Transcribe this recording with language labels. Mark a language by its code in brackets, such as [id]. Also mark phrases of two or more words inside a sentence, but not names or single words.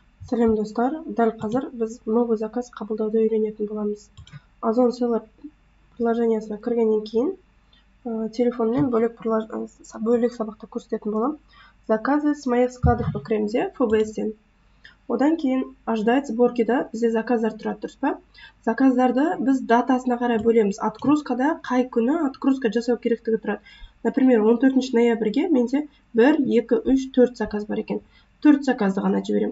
[kk] Сәлем достар, дәл қазір біз [ru] новый заказ [kk] қабылдауды үйренетін боламыз. Озон Seller приложениясына кіргеннен кейін телефонмен бөлек сабақта көрсететін болам. [ru] Заказы с моих складов [kk] кіреміз, ФБС-тен. Одан кейін [ru] ожидать сборкида [kk] бізде заказдар тұрады, дұрыс па? Заказдарды біз датасына қарай бөлеміз. Отгрузкада қай күні отгрузка жасау керектігі тұрады. Например, 14 ноябрьге менде 1, 2, 3, 4 заказ бар екен. 4 заказды ғана жіберем.